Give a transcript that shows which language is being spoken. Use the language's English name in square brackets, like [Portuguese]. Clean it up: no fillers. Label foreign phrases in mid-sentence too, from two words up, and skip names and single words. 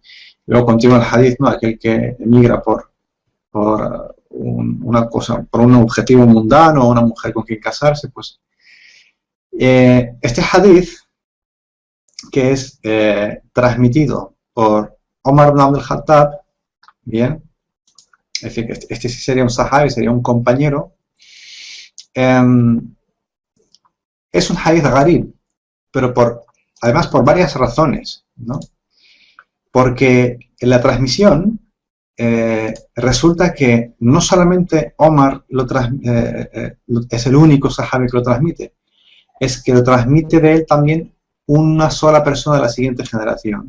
[Spanish] Luego continúa el hadith, ¿no? Aquel que emigra por una cosa, por un objetivo mundano o una mujer con quien casarse, pues este hadith, que es transmitido por Omar ibn Abdul Khattab, bien, es decir, que este sí sería un sahabi, sería un compañero, es un [Arabic] حديث غريب, [Spanish] pero además por varias razones, ¿no? Porque en la transmisión resulta que no solamente Omar es el único sahabi que lo transmite, es que lo transmite de él también una sola persona de la siguiente generación.